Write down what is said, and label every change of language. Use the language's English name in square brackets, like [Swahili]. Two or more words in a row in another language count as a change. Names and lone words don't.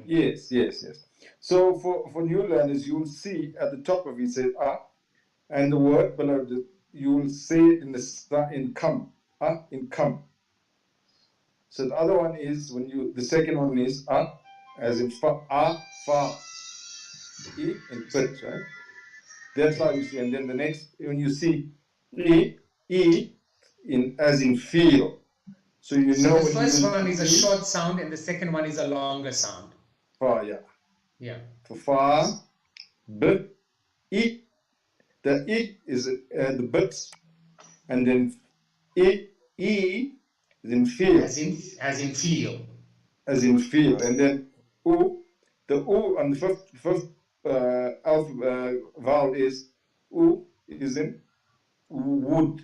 [English] Yes. So for new learners, you will see at the top of it says and the word below you will say it in come, in come. So the other one is the second one is as in fa, e in pit, right? That's how you see. And then the next, when you see e in as in feel. So you know. The first one is a short sound and the second one is a longer sound. Fa, yeah. Yeah. For fa, b, e. The e is the bits, and then e is in feel. As in feel. As in feel, and then u. The u on the first vowel is u is in wood.